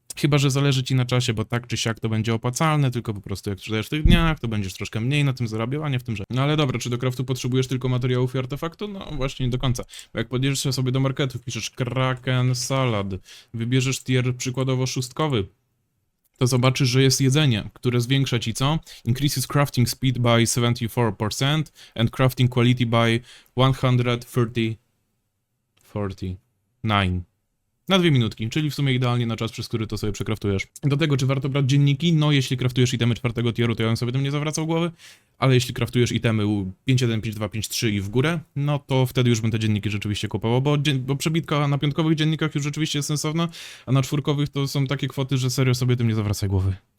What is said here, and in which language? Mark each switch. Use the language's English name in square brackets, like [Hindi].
[Polish] Chyba że zależy ci na czasie, bo tak czy siak to będzie opłacalne, tylko po prostu jak sprzedajesz w tych dniach, to będziesz troszkę mniej na tym zarabiał, a nie w tym, że... No ale dobra, czy do craftu potrzebujesz tylko materiałów i artefaktu? No właśnie nie do końca. Bo jak podjedziesz sobie do marketu, wpiszesz Kraken Salad, wybierzesz tier przykładowo szóstkowy, to zobaczysz, że jest jedzenie, które zwiększa ci co? [English] Increases crafting speed by 74% and crafting quality by 149. [Polish] Na 2 minutki, czyli w sumie idealnie na czas, przez który to sobie przekraftujesz. Do tego, czy warto brać dzienniki? No, jeśli kraftujesz itemy 4 tieru, to ja bym sobie tym nie zawracał głowy, ale jeśli kraftujesz itemy 5.1, 5.2, 5.3 i w górę, no to wtedy już bym te dzienniki rzeczywiście kupował, bo przebitka na piątkowych dziennikach już rzeczywiście jest sensowna, a na czwórkowych to są takie kwoty, że serio sobie tym nie zawracaj głowy.